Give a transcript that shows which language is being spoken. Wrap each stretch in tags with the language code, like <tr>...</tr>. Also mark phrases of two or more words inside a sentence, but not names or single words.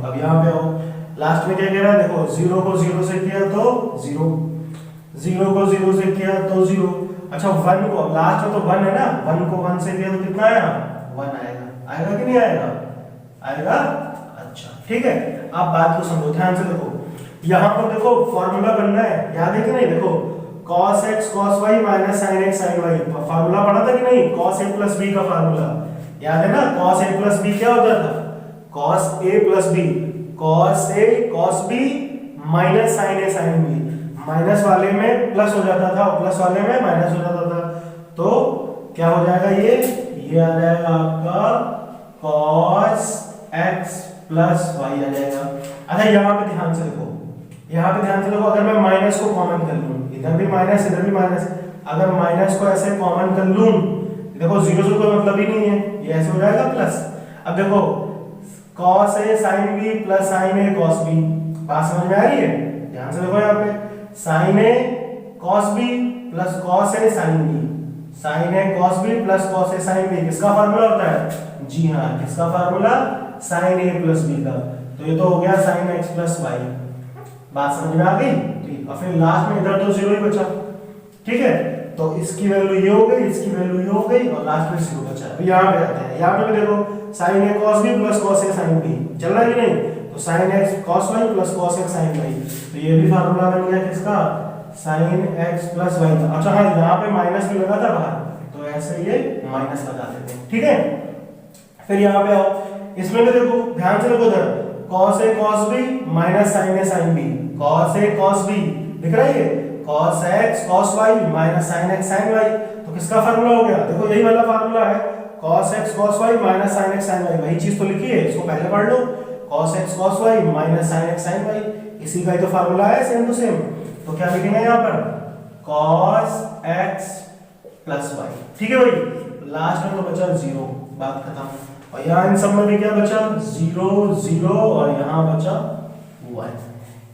<hi>अब यहाँ पे आओ, लास्ट में क्या कह रहा है, देखो 0 को 0 से किया तो 0, 0 को 0 से किया तो 0, अच्छा 1 को, लास्ट में तो 1 है ना, 1 को 1 से किया तो कितना आया 1 आएगा, आएगा कि नहीं आएगा, आएगा। अच्छा ठीक है, आप बात को समझो ध्यान से, देखो यहाँ पर देखो फॉर्मूला बन रहा है, याद है कि नहीं, देखो cos</hi> <en>x cos y - sin x sin y,</en> <hi>फार्मूला पढ़ा था कि नहीं,</hi> <en>cos a + b</en> <hi>का फार्मूला याद है ना,</hi> <en>cos a + b</en> <hi>क्या होता था,</hi> <en>cos a + b, cos a cos b - sin a sin b,</en> <hi>माइनस वाले में प्लस हो जाता था और प्लस वाले में माइनस हो जाता था, तो क्या हो जाएगा ये आ जाएगा आपका</hi> <en>cos x + y</en> <hi>आ जाएगा। अच्छा यहाँ पे ध्यान से देखो, यहाँ पे ध्यान से देखो, अगर मैं माइनस को कॉमन कर लूं, इधर भी माइनस इधर भी माइनस, अगर माइनस को ऐसे कॉमन कर लूं, देखो 0 से कोई मतलब ही नहीं है, ये ऐसे हो जाएगा प्लस। अब देखो</hi> <en>cos a sin b + sin a cos b,</en> <hi>बात समझ में आ रही है, ध्यान से देखो यहाँ पे</hi> <en>sin a cos b + cos a sin b, sin a cos b + cos a sin b</en> <hi>किसका फार्मूला होता है, जी हाँ किसका फार्मूला,</hi> <en>sin a + b</en> <hi>का, तो ये तो हो गया</hi> <en>sin x + y,</en> <hi>बात समझ में आ गई, ठीक। और फिर लास्ट में इधर तो 0 ही बचा, ठीक है, तो इसकी वैल्यू ये हो गई, इसकी वैल्यू ये हो गई, और लास्ट में 0 बचा। अब यहाँ पे आते हैं, यहाँ पे भी देखो</hi> <en>sin a cos b + cos a sin b</en> <hi>चल रहा है कि नहीं, तो</hi> <en>sin x cos y + cos x sin y,</en> <hi>तो ये भी फार्मूला बन गया किसका,</hi> <en>sin x + y</en> <hi>का। अच्छा हाँ, यहाँ पे माइनस भी लगा था बाहर, तो ऐसे ये माइनस लगा देते हैं, ठीक है। फिर यहाँ पे आओ, इसमें भी देखो ध्यान से देखो, इधर</hi> <en>cos a cos b - sin a sin b, cos a cos b</en> <hi>दिख रहा है, ये</hi> <en>cos x cos y - sin x sin y,</en> <hi>तो किसका फार्मूला हो गया, देखो यही वाला फार्मूला है,</hi> <en>cos x cos y - sin x sin y,</en> <hi>वही चीज तो लिखी है, इसको पहले पढ़ लो,</hi> <en>cos x cos y - sin x sin y,</en> <hi>इसी का ही तो फार्मूला है,</hi> <en>same to same.</en> <hi>तो क्या लिखेंगे यहाँ पर</hi> <en>cos x + y,</en> <hi>ठीक है भाई, लास्ट में तो बचा 0, बात खत्म। और यहाँ इन सब में भी क्या बचा 0 0, और यहाँ बचा 1।</hi>